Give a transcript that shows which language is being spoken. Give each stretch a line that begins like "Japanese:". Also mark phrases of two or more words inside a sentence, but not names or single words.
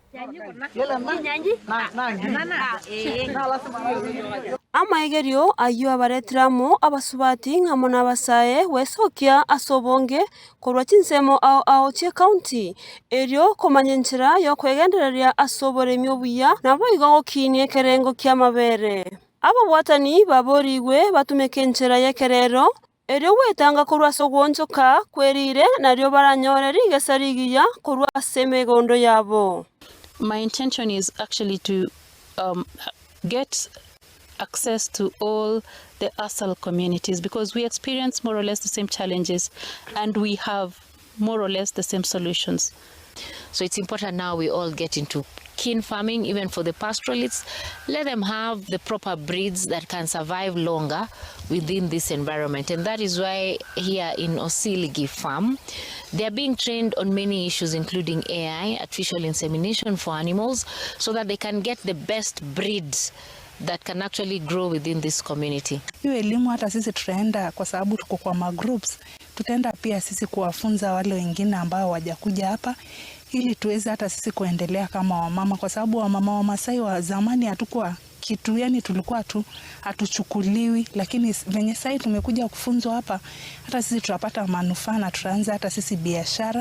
Gusii: Amaigerio ayu abaretramo abasubati ngamo nabasaye wesokia asobonge korwa chinsemo ao che county erio komanyenchera yo kwegendereria asoboremi obuya nabo igogokinie kerengo kia mabere abo bwatani baboriwe batumekenchera yekerero erio wetanga korwa sogwonchoka kwerire nario baranyoreri gesarigiya korwa semegondo yabo.
English: My intention is actually to get access to all the ASAL communities because we experience more or less the same challenges and we have more or less the same solutions. So it's important now we all get into kin farming, even for the pastoralists. Let them have the proper breeds that can survive longer within this environment. And that is why here in Osiligi Farm, they are being trained on many issues, including AI, artificial insemination for animals, so that they can get the best breeds that can actually grow within this community.
Swahili: Hiyo elimu hata sisi tutaenda kwa sababu tuko kwa magroups, tutaenda pia sisi kuwafunza wale wengine ambao wajakuja hapa ili tuweze hata sisi kuendelea kama wamama, kwa sababu wamama wa Masai wa zamani hatukuwa kitu, yani tulikuwa tu hatuchukuliwi, lakini venye sasa tumekuja kufunzwa hapa hata sisi tutapata manufaa na tutaanza hata sisi biashara.